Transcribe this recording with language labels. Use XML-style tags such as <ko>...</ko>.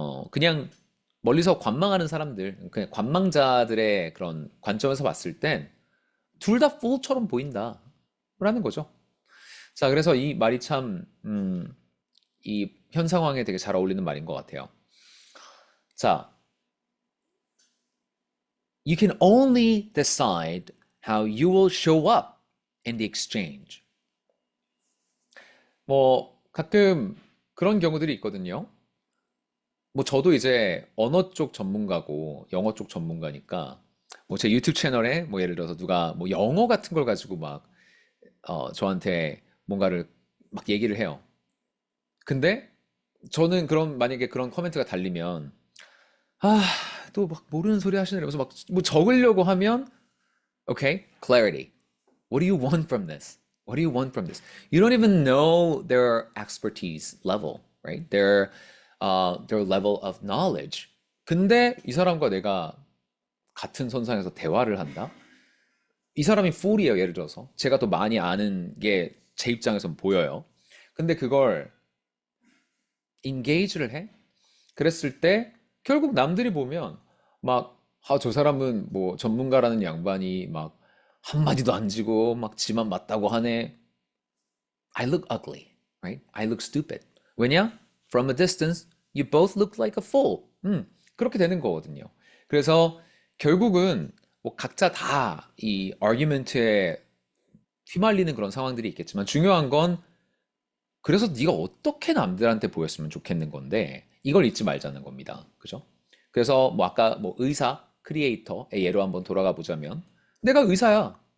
<ko>그냥 멀리서 관망하는 사람들, 그냥 관망자들의 그런 관점에서 봤을 땐 둘 다 fool처럼 보인다. 라는 거죠. 자, 그래서 이 말이 참, 이 현 상황에 되게 잘 어울리는 말인 것 같아요.</ko> <en>자, you can only decide how you will show up in the exchange.</en> <ko>뭐, 가끔 그런 경우들이 있거든요. 뭐, 저도 이제 언어 쪽 전문가고 영어 쪽 전문가니까, 뭐, 제 유튜브 채널에 뭐, 예를 들어서 누가 뭐, 영어 같은 걸 가지고 막, 저한테 뭔가를 막 얘기를 해요. 근데 저는 만약에 그런 코멘트가 달리면, 또 막 모르는 소리 하시네. 이러면서 막 뭐 적으려고 하면,</ko> <en>okay, clarity. What do you want from this? What do you want from this? You don't even know their expertise level, right? Their level of knowledge.</en> <ko>근데 이 사람과 내가 같은 선상에서 대화를 한다? 이 사람이 fool이에요, 예를 들어서. 제가 더 많이 아는 게 제 입장에선 보여요. 근데 그걸 engage를 해? 그랬을 때 결국 남들이 보면 막, 저 사람은 뭐 전문가라는 양반이 막 한마디도 안 지고 막 지만 맞다고 하네.</ko> <en>I look ugly, right? I look stupid.</en> <ko>왜냐?</ko> <en>From a distance, you both look like a fool.</en> <ko>그렇게 되는 거거든요. 그래서 결국은 뭐 각자 다 이 argument에 휘말리는 그런 상황들이 있겠지만 중요한 건 그래서 네가 어떻게 남들한테 보였으면 좋겠는 건데 이걸 잊지 말자는 겁니다. 그죠? 그래서 뭐 아까 뭐 의사, 크리에이터의 예로 한번 돌아가 보자면 내가 의사야.</ko>